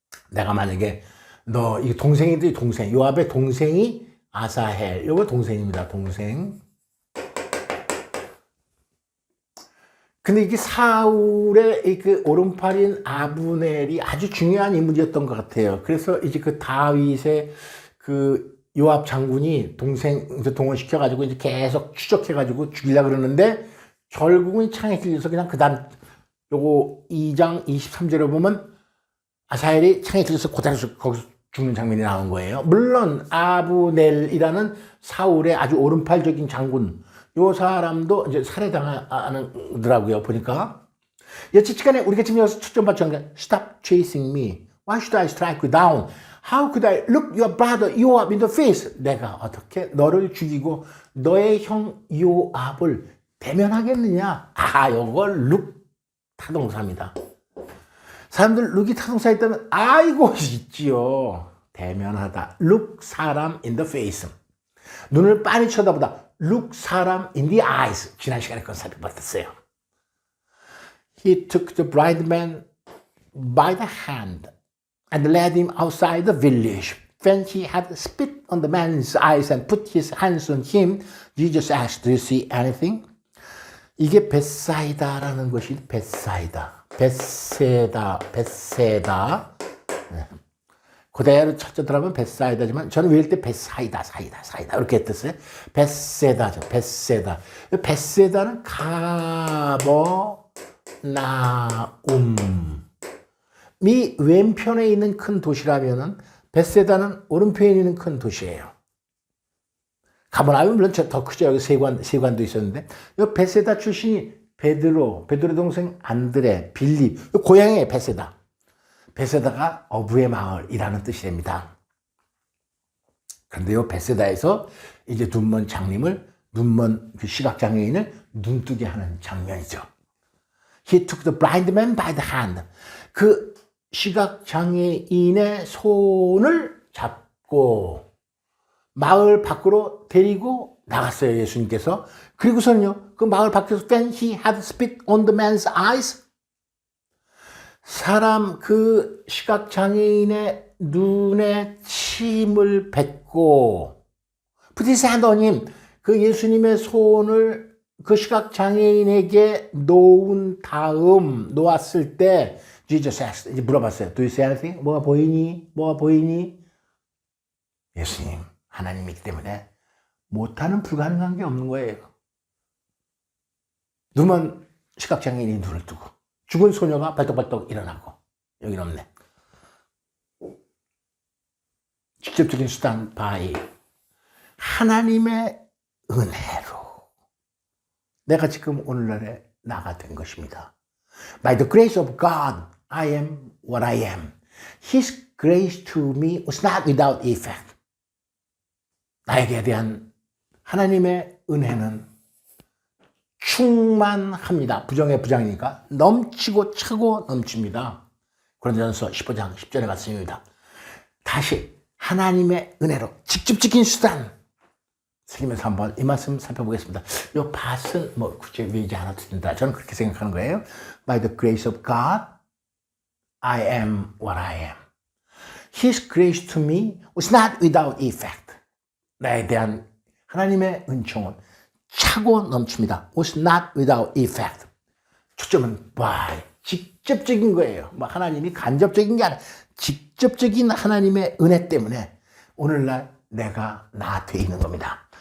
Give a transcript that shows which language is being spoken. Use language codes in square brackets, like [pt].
[ko] 내가 만약에 너 이 동생인데 동생 요압의 동생이 아사헬. 요거 동생입니다. 동생. 근데 이게 사울의 그 오른팔인 아브넬이 아주 중요한 인물이었던 것 같아요. 그래서 이제 그 다윗의 그 요압 장군이 동생 동원시켜가지고 이제 계속 추적해가지고 죽이려고 그러는데 결국은 창에 찔려서 그냥 그다음 요거 2장 23절에 보면 아사헬이 창에 찔려서 그대로 거기서 죽는 장면이 나온 거예요. 물론 아브넬이라는 사울의 아주 오른팔적인 장군 요 사람도 이제 살해당하더라고요, 보니까. 여치간에 우리가 지금 여기서 초점 맞춘 게 [en] Stop chasing me. Why should I strike you down? How could I look your brother Yoab in the face? [ko] 내가 어떻게 너를 죽이고 너의 형 요압을 대면하겠느냐? 아, 요걸 룩 타동사입니다. 사람들 룩이 타동사 있다면 아이고 있지요. 대면하다. [en] look 사람 in the face. [ko] 눈을 빤히 쳐다보다. [en] look 사람 in the eyes. [ko] 지난 시간에 그건 살펴봤었어요. [en] He took the blind man by the hand and led him outside the village. When he had spit on the man's eyes and put his hands on him, Jesus asked, Do you see anything? [ko] 이게 벳사이다라는 것이 벳사이다. 벳세다. 그대로 첫째 들어가면 벳사이다지만 저는 외울 때 벳사이다 이렇게 했었어요. 벳세다죠. 벳세다는 가버나움이 왼편에 있는 큰 도시라면은 벳세다는 오른편에 있는 큰 도시예요. 가버나움은 물론 더 크죠. 여기 세관도 있었는데 이 벳세다 출신이 베드로 동생 안드레, 빌립 고향이에요. 벳세다가 어부의 마을이라는 뜻이 됩니다. 그런데 이 벳세다에서 이제 눈먼 그 시각장애인을 눈뜨게 하는 장면이죠. He took the blind man by the hand. 그 시각장애인의 손을 잡고 마을 밖으로 데리고 나갔어요. 예수님께서. 그리고서는요. 그 마을 밖에서 [en] When he had spit on the man's eyes. [ko] 사람 그 시각장애인의 눈에 침을 뱉고 [en] Put his hand on him. [ko] 그 예수님의 손을 그 시각장애인에게 놓았을 때 [en] Jesus asked, [ko] 이제 물어봤어요. [en] Do you see anything? [ko] 뭐가 보이니? 예수님, 하나님이기 때문에 못하는 불가능한 게 없는 거예요. 눈먼 시각장애인이 눈을 뜨고 죽은 소녀가 발떡발떡 일어나고 여기는 없네. 직접적인 수단 바이 하나님의 은혜로 내가 지금 오늘날에 나가 된 것입니다. [en] By the grace of God, I am what I am. His grace to me was not without effect. [ko] 나에게 대한 하나님의 은혜는 충만합니다. 부정의 부장이니까 넘치고 차고 넘칩니다. 고린도전서 15장 10절에 말씀입니다. 다시 하나님의 은혜로 직접적인 수단 쓰면서 한번 이 말씀 살펴보겠습니다. 이 밭은 뭐 굳이 외우지 않아도 된다. 저는 그렇게 생각하는 거예요. [en] By the grace of God, I am what I am. His grace to me was not without effect. [ko] 나에 대한 하나님의 은총은 차고 넘칩니다. [en] Was not without effect. [ko] 초점은 by, 직접적인 거예요. 뭐 하나님이 간접적인 게 아니라 직접적인 하나님의 은혜 때문에 오늘날 내가 나 돼 있는 겁니다.